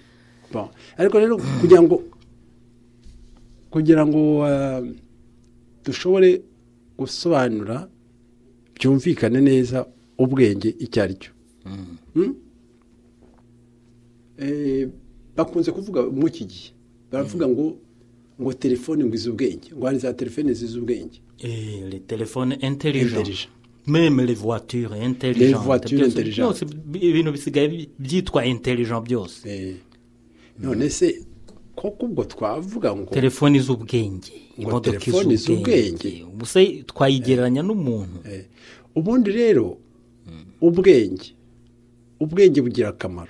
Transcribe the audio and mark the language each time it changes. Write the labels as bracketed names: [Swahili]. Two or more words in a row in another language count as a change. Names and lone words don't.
[Kinyarwanda] Ariko rero kugira ngo dushobore gusobanura byumvikane neza ubwenge icyo ari cyo. Bakunze kuvuga mu iki gihe baravuga ngo telefone ngo izi ubwenge, ngo hari za telefone zizi ubwenge. [French] Les téléphones intelligents. Même les voitures intelligentes. [Kinyarwanda] Ibintu bisigaye byitwa intelligent byose. None se koko ubwo twavuga ngo telefone z'ubwenge, imodoka z'ubwenge, ubuse twayigereranya n'umuntu. Ubundi rero ubwenge bugira akamaro.